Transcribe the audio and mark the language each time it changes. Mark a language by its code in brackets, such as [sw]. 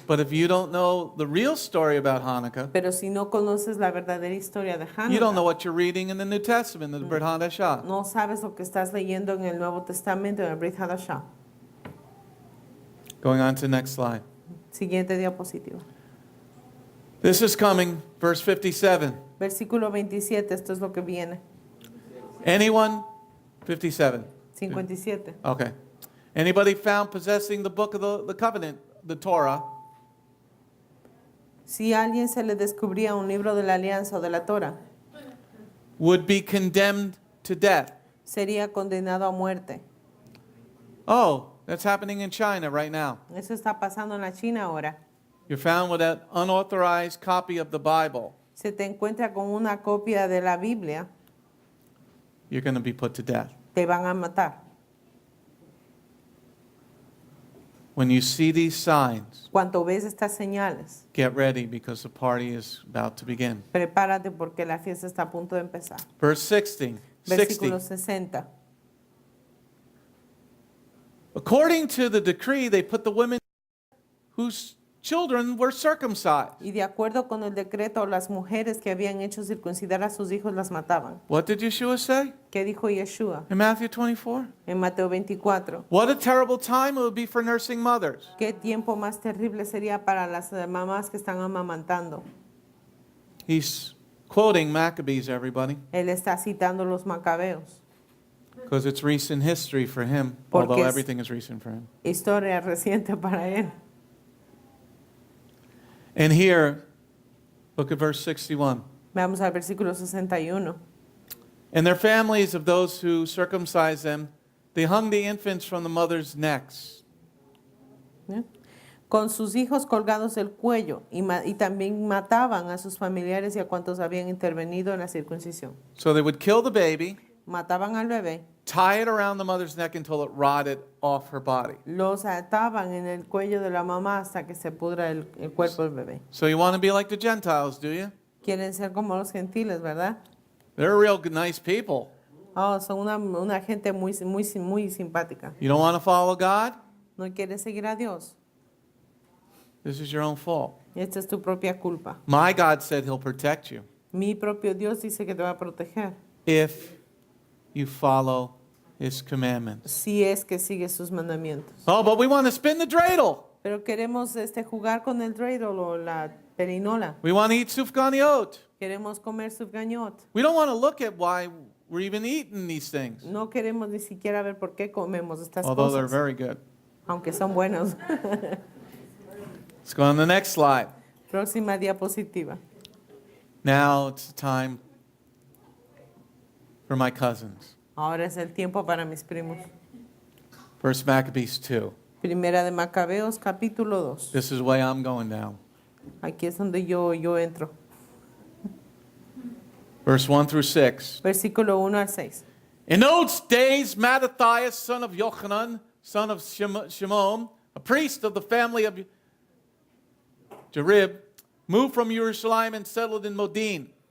[en] But if you don't know the real story about Hanukkah, [es] Pero si no conoces la verdadera historia de [en] you don't know Hanukkah, what you're reading in the New Testament, the Brit Hadashah. [es] no sabes lo que estás leyendo en el Nuevo Testamento, en el Brit Hadashah. [en] Going on to the next slide. [es] Siguiente diapositiva. [en] This is coming, verse 57. [es] Versículo 27, esto es lo que viene. [en] Anyone, 57. 57. Okay. Anybody found possessing the book of the covenant, the Torah, [es] Si a alguien se le descubría un libro de la alianza o de la Torah, [en] would be condemned to death. [es] sería condenado a muerte. [en] Oh, that's happening in China right now. [es] Eso está pasando en la China ahora. [en] You're found with an unauthorized copy of the Bible. [es] Se te encuentra con una copia de la Biblia, [en] You're going to be put to death. [es] te van a matar. [en] When you see these signs, [es] Cuando ves estas señales, [en] get ready because the party is about to begin. [es] prepárate porque la fiesta está a punto de empezar. [en] Verse 60. [es] Versículo 60. [en] According to the decree, they put the women whose children were circumcised. [es] Y de acuerdo con el decreto, las mujeres que habían hecho circuncidar a sus hijos las mataban. [en] What did Yeshua say [es] ¿Qué dijo Yeshua [en] in Matthew 24? [es] en Mateo 24? [en] What a terrible time it would be for nursing mothers. [es] ¿Qué tiempo más terrible sería para las mamás que están amamantando? [en] He's quoting Maccabees, everybody, [es] Él está citando los macabeos. [en] because it's recent history for him, [es] Porque [en] although [es] es- [en] everything is recent for him. [es] Historia reciente para él. [en] And here, look at verse 61. [es] Veamos al versículo 61. [en] And their families of those who circumcised them, they hung the infants from the mothers' necks. ¿Eh? [es] Con sus hijos colgados del cuello y también mataban a sus familiares y a cuantos habían intervenido en la circuncisión. [en] So they would kill the baby, [es] Mataban al bebé, [en] tie it around the mother's neck until it rotted off her body. [es] los ataban en el cuello de la mamá hasta que se pudra el cuerpo del bebé. [en] So you want to be like the Gentiles, do you? [es] Quieren ser como los gentiles, ¿verdad? [en] They're real nice people. [es] Oh, son una gente muy simpática. [en] You don't want to follow God? [es] ¿No quieres seguir a Dios? [en] This is your own fault. [es] Esta es tu propia culpa. [en] My God said he'll protect you [es] Mi propio Dios dice que te va a proteger [en] if you follow his commandments. [es] si es que sigue sus mandamientos. [en] Oh, but we want to spin the dreidel. [es] Pero queremos jugar con el dreidel o la perinola. [en] We want to eat sufganiot. [es] Queremos comer sufgañot. [en] We don't want to look at why we're even eating these things, [es] No queremos ni siquiera ver por qué comemos estas [en] although they're [es] cosas, [en] very good. [es] aunque son buenos. [en] Let's go on the next slide. [es] Próxima diapositiva. [en] Now it's time for my cousins. [es] Ahora es el tiempo para mis primos. [en] First Maccabees 2. [es] Primera de Macabeos, capítulo 2. [en] This is the way I'm going now. [es] Aquí es donde yo entro. [en] Verse 1 through 6. [es] Versículo 1 al 6. [en] In those days, Mattathias, son of Yochanan, son of Shimon, a priest of the family of Jerib, moved from Yerushalayim and settled in Modin.